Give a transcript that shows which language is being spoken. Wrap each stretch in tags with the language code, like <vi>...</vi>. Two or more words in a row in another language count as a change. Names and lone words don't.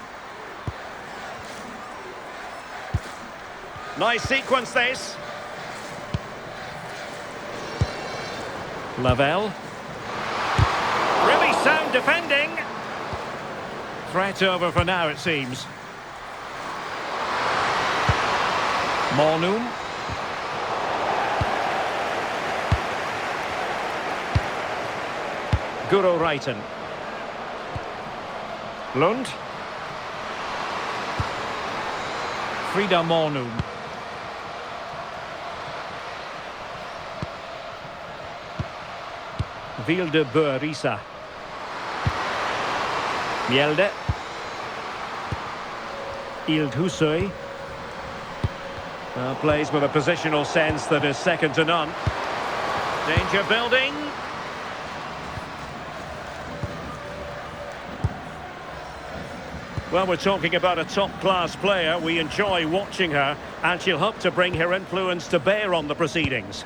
<en>Nice sequence this. Lavelle. Really sound defending. Threat over for now, it seems. Mornum. Guro Reiten. Lund. Frida Mornum. Vilde Börisa. Mjelde. Ild Husøy. Plays with a positional sense that is second to none. Danger building. Well, we're talking about a top-class player. We enjoy watching her, and she'll hope to bring her influence to bear on the proceedings.</en>